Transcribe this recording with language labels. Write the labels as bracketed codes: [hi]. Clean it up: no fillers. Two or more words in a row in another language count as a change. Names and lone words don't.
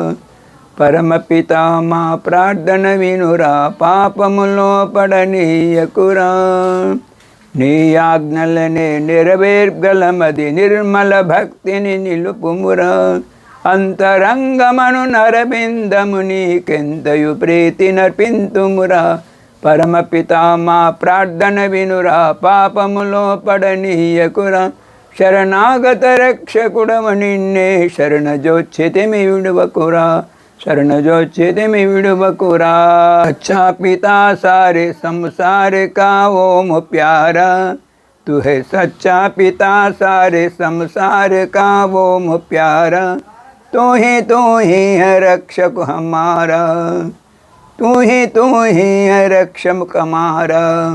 [te] పరమపిత మా ప్రార్థన వినురా, పాపములో పడనీయకురా, నీ ఆజ్ఞలనే నెరవేర్గలమది నిర్మల భక్తిని నిలుపుమురా, అంతరంగమను నరబిందము నీకెంతయు ప్రీతి నర్పింతుమురా, పరమపిత మా ప్రార్థన వినురా, పాపములో పడనీయకురా, శరణాగత రక్షకుడవు నిన్నే శరణజొచ్చితిమి విడువకురా, శరణజొచ్చితిమి విడువకురా, [hi] अच्छा पिता सारे संसार का ओम प्यारा, तू है सच्चा पिता सारे संसार का ओम प्यारा, तू ही है रक्षक हमारा, तू ही है रक्षक हमारा,